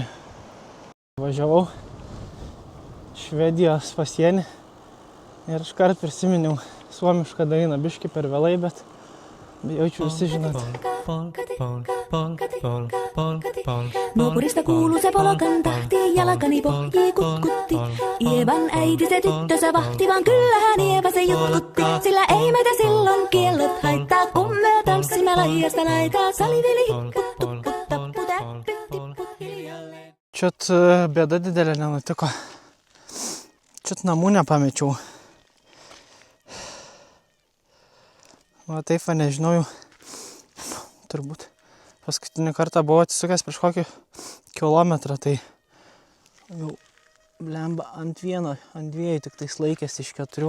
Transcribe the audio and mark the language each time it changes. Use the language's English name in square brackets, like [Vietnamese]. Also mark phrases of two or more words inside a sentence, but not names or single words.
[Lithuanian] Važiavau Švedijos pasienį ir iškart prisiminiau suomišką dainą, biškį per vėlai, bet jaučiu visi žinot. [Finnish] Nuopurista kuuluu se polokan tahti, jalkani pohjii kutkutti. Ievan äiti se tyttönsä vahti, vaan kyllähän Ieva se jutkutti. Sillä ei meitä silloin kiellot haittaa, kun me tanssimme laijasta laitaa. Salivili hipput, tupput, tappu, täppyt, tipput hiljalleen. [Lithuanian] Čiat bėda didelė nenutiko. Čiat namų nepamečiau. Va taip, va nežinau jau. Turbūt paskutinį kartą buvau atsisukęs prieš kokį kilometrą, tai jau blemba ant vieno, ant dviejų tik tais laikėsi iš 4.